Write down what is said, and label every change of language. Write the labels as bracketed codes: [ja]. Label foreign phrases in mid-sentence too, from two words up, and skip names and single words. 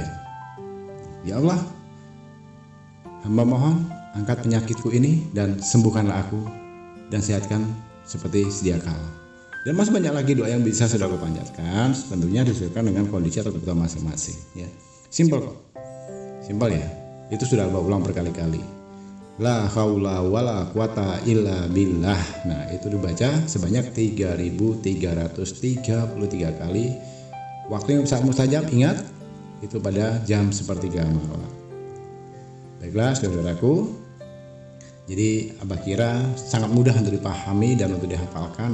[id] Ya Allah, hamba mohon angkat penyakitku ini dan sembuhkanlah aku dan sehatkan seperti sedia kala. Dan masih banyak lagi doa yang bisa saudara panjatkan, tentunya disesuaikan dengan kondisi atau kebutuhan masing-masing ya. Simpel kok. Simpel ya. Itu sudah Abah ulang berkali-kali. [ar] لا حول ولا قوة إلا بالله. [id] Nah, itu dibaca sebanyak 3.333 kali Waktu yang saat mustajab ingat itu pada jam sepertiga malam. Baiklah saudaraku, jadi Abah kira sangat mudah untuk dipahami dan untuk dihafalkan.